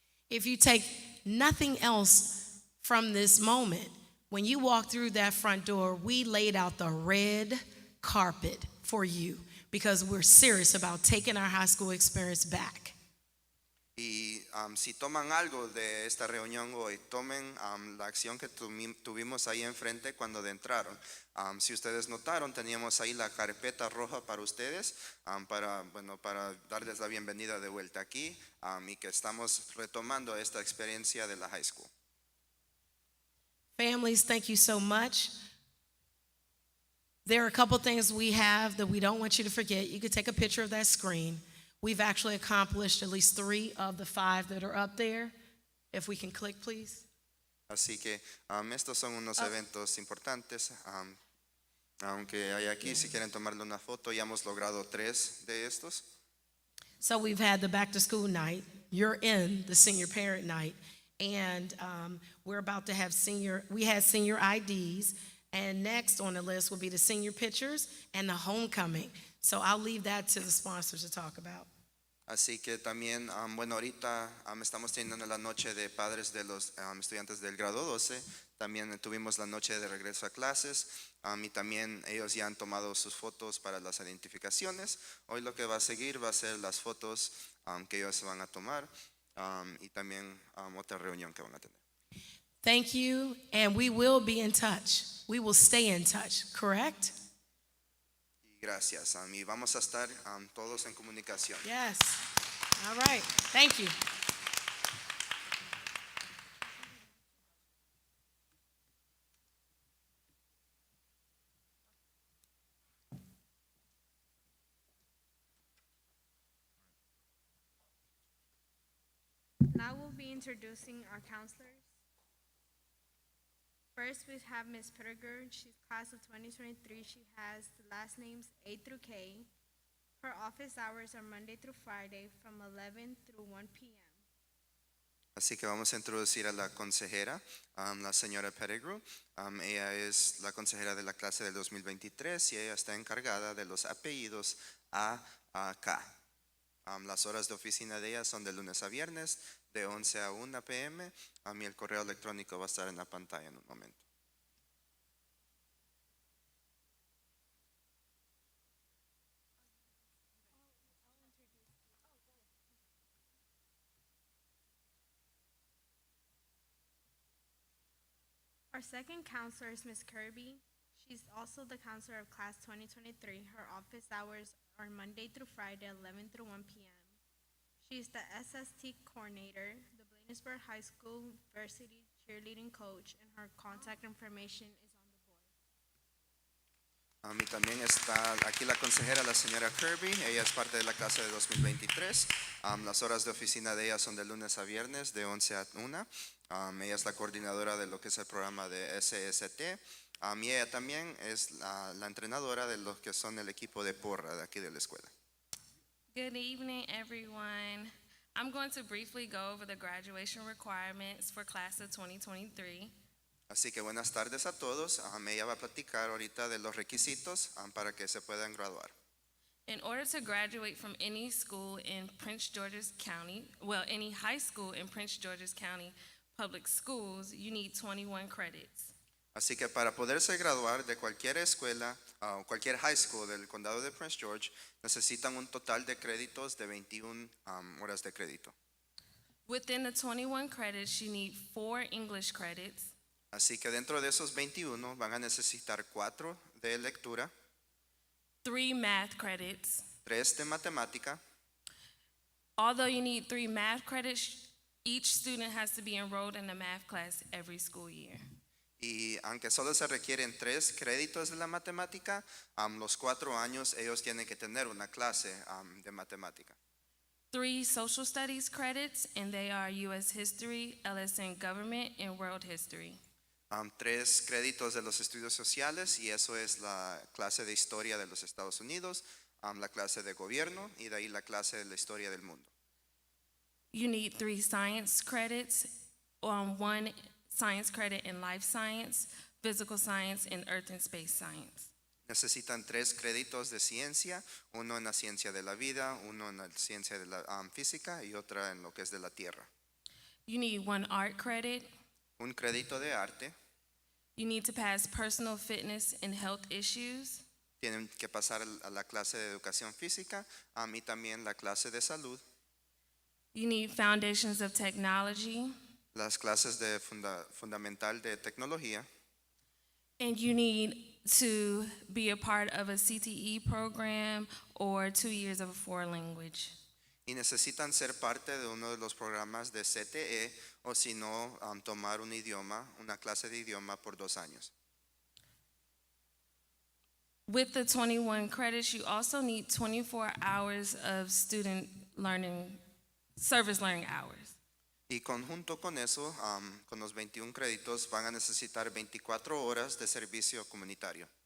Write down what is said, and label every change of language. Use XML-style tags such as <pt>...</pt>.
<en>If you take nothing else from this moment, when you walk through that front door, we laid out the red carpet for you because we're serious about taking our high school experience back.</en> <es>Y si toman algo de esta reunión hoy, tomen la acción que tuvimos ahí enfrente cuando entraron. Si ustedes notaron, teníamos ahí la carpeta roja para ustedes, para darles la bienvenida de vuelta aquí y que estamos retomando esta experiencia de la high school.</es> <en>Families, thank you so much. There are a couple things we have that we don't want you to forget. You could take a picture of that screen. We've actually accomplished at least 3 of the 5 that are up there. If we can click, please.</en> <es>Así que estos son unos eventos importantes. Aunque hay aquí, si quieren tomarle una foto, ya hemos logrado 3 de estos.</es> <en>So we've had the back to school night. You're in the senior parent night. And we're about to have we had senior IDs. And next on the list will be the senior pictures and the homecoming. So I'll leave that to the sponsors to talk about.</en> <es>Así que también, ahorita estamos teniendo la noche de padres de los estudiantes del grado 12. También tuvimos la noche de regreso a clases y también ellos ya han tomado sus fotos para las identificaciones. Hoy lo que va a seguir va a ser las fotos que ellos van a tomar y también otra reunión que van a tener.</es> <en>Thank you, and we will be in touch. We will stay in touch, correct?</en> <es>Gracias, y vamos a estar todos en comunicación.</es> <en>Yes. All right. Thank you. Now we'll be introducing our counselors. First, we have Ms. Pettigrew. She's class of 2023. She has the last names A through K. Her office hours are Monday through Friday from 11 through 1 p.m.</en> <es>Así que vamos a introducir a la consejera, la señora Pettigrew. Ella es la consejera de la clase del 2023 y ella está encargada de los apellidos A a K. Las horas de oficina de ella son de lunes a viernes, de 11 a 1 p.m. Y el correo electrónico va a estar en la pantalla en un momento.</es> <en>Our second counselor is Ms. Kirby. She's also the counselor of class 2023. Her office hours are Monday through Friday, 11 through 1 p.m. She's the SST coordinator, the Bladensburg High School varsity cheerleading coach, and her contact information is on the board.</en> <es>Y también está aquí la consejera, la señora Kirby. Ella es parte de la clase de 2023. Las horas de oficina de ella son de lunes a viernes, de 11 a 1. Ella es la coordinadora de lo que es el programa de SST. Y ella también es la entrenadora de los que son el equipo de porra de aquí de la escuela.</es> <en>Good evening, everyone. I'm going to briefly go over the graduation requirements for class of 2023.</en> <es>Así que buenas tardes a todos. Ella va a platicar ahorita de los requisitos para que se puedan graduar.</es> <en>In order to graduate from any school in Prince George's County, well, any high school in Prince George's County public schools, you need 21 credits.</en> <es>Así que para poderse graduar de cualquier escuela o cualquier high school del condado de Prince George, necesitan un total de créditos de 21 horas de crédito.</es> <en>Within the 21 credits, you need 4 English credits,</en> <es>Así que dentro de esos 21 van a necesitar 4 de lectura,</es> <en>3 math credits.</en> <es>3 de matemática.</es> <en>Although you need 3 math credits, each student has to be enrolled in a math class every school year.</en> <es>Y aunque solo se requieren 3 créditos de la matemática, los 4 años ellos tienen que tener una clase de matemática.</es> <en>3 social studies credits, and they are U.S. History, LSN Government, and World History.</en> <es>3 créditos de los estudios sociales, y eso es la clase de historia de los Estados Unidos, la clase de gobierno, y de ahí la clase de la historia del mundo.</es> <en>You need 3 science credits, 1 science credit in life science, physical science, and earth and space science.</en> <es>Necesitan 3 créditos de ciencia, uno en la ciencia de la vida, uno en la ciencia de la física y otra en lo que es de la tierra.</es> <en>You need 1 art credit.</en> <es>Un crédito de arte.</es> <en>You need to pass personal fitness and health issues.</en> <es>Tienen que pasar a la clase de educación física, y también la clase de salud.</es> <en>You need foundations of technology.</en> <es>Las clases de fundamental de tecnología.</es> <en>And you need to be a part of a CTE program or 2 years of a foreign language.</en> <es>Y necesitan ser parte de uno de los programas de CTE, o si no, tomar un idioma, una clase de idioma por 2 años.</es> <en>With the 21 credits, you also need 24 hours of student learning, service learning hours.</en> <es>Y conjunto con eso, con los 21 créditos, van a necesitar 24 horas de servicio comunitario.</es>